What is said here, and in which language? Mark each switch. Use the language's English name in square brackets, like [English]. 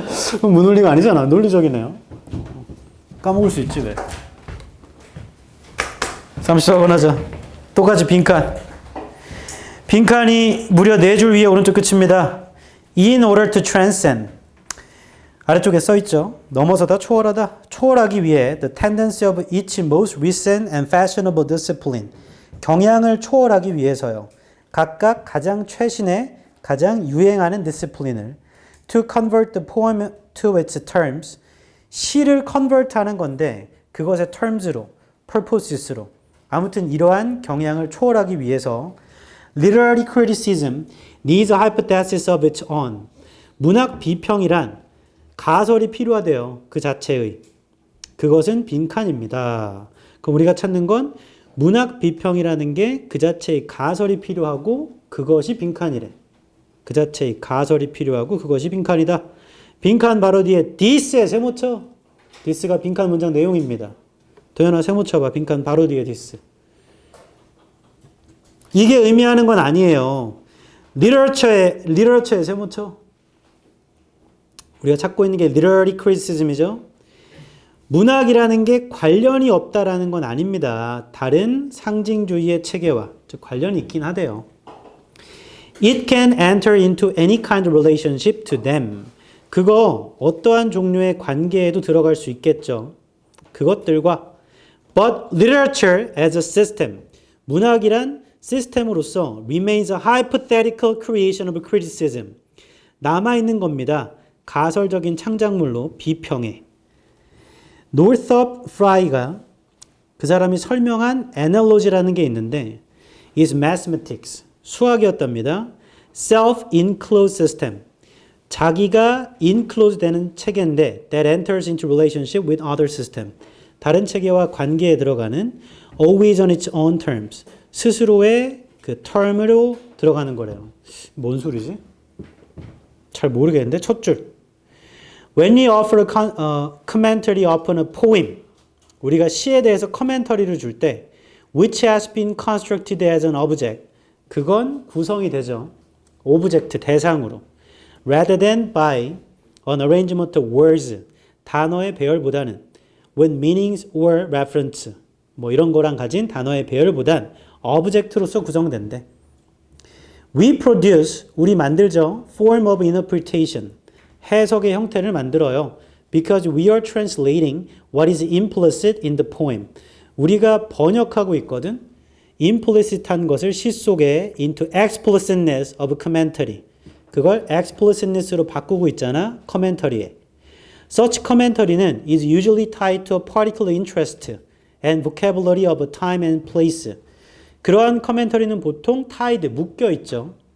[Korean] 그건 무논리가 아니잖아. 논리적이네요. 까먹을 수 있지 왜. 34번 하자. 똑같이 빈칸. 빈칸이 무려 4줄 위에 오른쪽 끝입니다. [English] In order to transcend. [Korean] 아래쪽에 써있죠. 넘어서다, 초월하다. 초월하기 위해 [English] the tendency of each most recent and fashionable discipline. [Korean] 경향을 초월하기 위해서요. 각각 가장 최신의 가장 유행하는 디스플린을 [English] to convert the poem to its terms. [Korean] 시를 convert 하는 건데 그것의 terms로, purposes로. 아무튼 이러한 경향을 초월하기 위해서 [English] literary criticism needs a hypothesis of its own. [Korean] 문학 비평이란 가설이 필요하대요. 그 자체의. 그것은 빈칸입니다. 그럼 우리가 찾는 건 문학 비평이라는 게 그 자체의 가설이 필요하고 그것이 빈칸이래. 그 자체의 가설이 필요하고 그것이 빈칸이다. 빈칸 바로 뒤에 this에 세모 쳐. this가 빈칸 문장 내용입니다. 도현아 세모 쳐봐. 빈칸 바로 뒤에 this. 이게 의미하는 건 아니에요. literature에 세모 쳐. 우리가 찾고 있는 게 literary criticism이죠. 문학이라는 게 관련이 없다라는 건 아닙니다. 다른 상징주의의 체계와 즉 관련이 있긴 하대요. [English] It can enter into any kind of relationship to them. [Korean] 그거 어떠한 종류의 관계에도 들어갈 수 있겠죠. 그것들과 [English] But literature as a system. 문학이란 시스템으로서 remains a hypothetical creation of criticism. [Korean] 남아있는 겁니다. 가설적인 창작물로 비평해. Northrop Frye가 그 사람이 설명한 analogy라는 게 있는데 [English] is mathematics. [Korean] 수학이었답니다. [English] Self-enclosed system. [Korean] 자기가 enclosed 되는 체계인데 [English] that enters into relationship with other system. [Korean] 다른 체계와 관계에 들어가는 [English] always on its own terms. [Korean] 스스로의 그 term으로 들어가는 거래요. 뭔 소리지? 잘 모르겠는데 첫 줄. [English] When we offer a commentary upon a poem, [Korean] 우리가 시에 대해서 커멘터리를 줄 때 [English] which has been constructed as an object, [Korean] 그건 구성이 되죠. 오브젝트, 대상으로. [English] rather than by an arrangement of words, [Korean] 단어의 배열보다는 [English] when meanings or reference, [Korean] 뭐 이런 거랑 가진 단어의 배열보단 object로서 구성된대. [English] We produce, [Korean] 우리 만들죠. [English] form of interpretation, [Korean] 해석의 형태를 만들어요. [English] Because we are translating what is implicit in the poem. [Korean] 우리가 번역하고 있거든. implicit한 것을 시 속에 [English] into explicitness of commentary. [Korean] 그걸 explicitness로 바꾸고 있잖아. commentary에. [English] Such commentary는 is usually tied to a particular interest and vocabulary of a time and place. [Korean] 그러한 commentary는 보통 tied, 묶여 있죠.